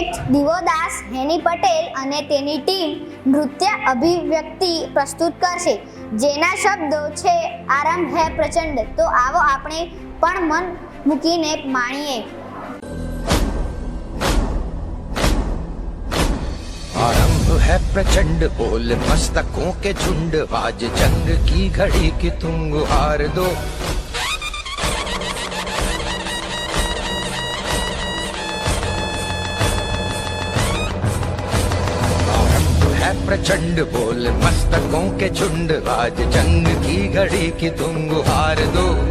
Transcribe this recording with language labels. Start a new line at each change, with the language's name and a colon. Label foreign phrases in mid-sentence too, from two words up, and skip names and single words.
Gujarati: दिवोदास हेनी पटेल અને તેની ટીમ નૃત્ય અભિવ્યક્તિ પ્રસ્તુત કરશે જેના શબ્દો છે આરંભ હે પ્રચંડ। તો આવો આપણે પણ મન મૂકીને માણીએ।
Hindi: आरंभ है प्रचंड बोल मस्तकों के झुंड आज जंग की घड़ी की तुम गुहार दो। आरंभ है प्रचंड बोल मस्तकों के झुंड आज जंग की घड़ी की तुम गुहार दो।